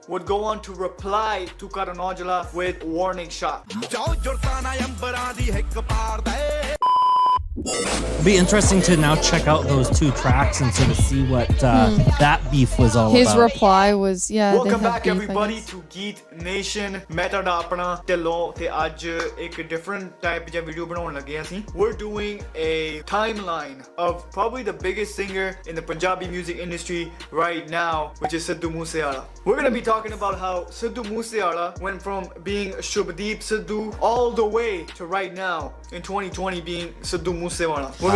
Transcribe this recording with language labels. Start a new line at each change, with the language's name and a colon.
English: would go on to reply to Karan Aujla with warning shot. It'll be interesting to now check out those two tracks and sort of see what that beef was all His about. reply was, Welcome back everybody to Geet Nation.
Punjabi: मैं ਤੁਹਾਡਾ ਆਪਣਾ ਢਿੱਲੋਂ ਤੇ ਅੱਜ ਇੱਕ
English: different type of video
Punjabi: ਬਣਾਉਣ ਲੱਗੇ ਅਸੀਂ.
English: We're doing a timeline of probably the biggest singer in the Punjabi music industry right now, which is Sidhu Moose Wala. We're going to be talking about how Sidhu Moose Wala went from being Shubdeep Sidhu all the way to right now in 2020 being Sidhu Moose Wala.